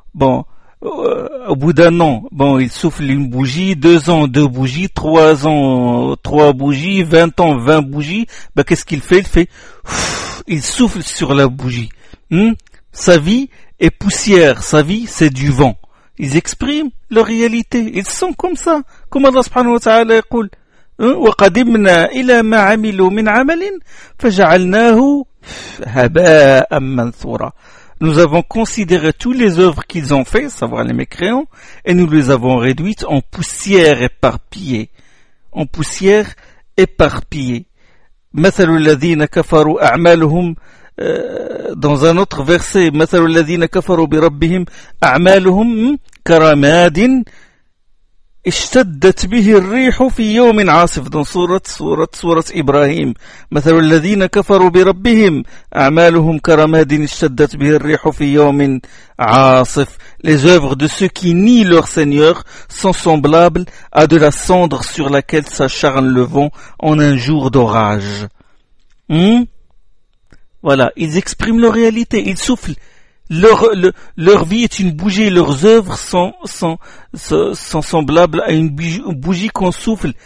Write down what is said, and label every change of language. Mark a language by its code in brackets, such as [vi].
[fr] Bon, au bout d'un an, bon, ils soufflent une bougie, 2 ans, 2 bougies, 3 ans, 3 bougies, 20 ans, 20 bougies. Ben, qu'est-ce qu'il fait? Il souffle sur la bougie. Sa vie est poussière. Sa vie, c'est du vent. Ils expriment leur réalité. Ils sont comme ça. [ar] Comme Allah subhanahu wa ta'ala يقول, وَقَدِمْنَا إِلَى مَا عَمِلُوا مِنْ عَمَلٍ فَجَعَلْنَاهُ هَبَاءً مَنْثُورًا. [fr] Nous avons considéré toutes les œuvres qu'ils ont faites, savoir les mécréants, et nous les avons réduites en poussière éparpillée. En poussière éparpillée. [ar] مثل الذين كفروا أعمالهم [fr] dans un autre verset [ar] مثل الذين كفروا بربهم أعمالهم كرماد اشتدت به الريح في يوم عاصف dans سورة إبراهيم مثل الذين كفروا بربهم أعمالهم كرماد اشتدت به الريح في يوم عاصف. [fr] Les œuvres de ceux qui nient leur Seigneur sont semblables à de la cendre sur laquelle s'acharne le vent en un jour d'orage. Voilà, ils expriment leur réalité, ils soufflent. Leur vie est une bougie, leurs œuvres sont semblables à une bougie qu'on souffle.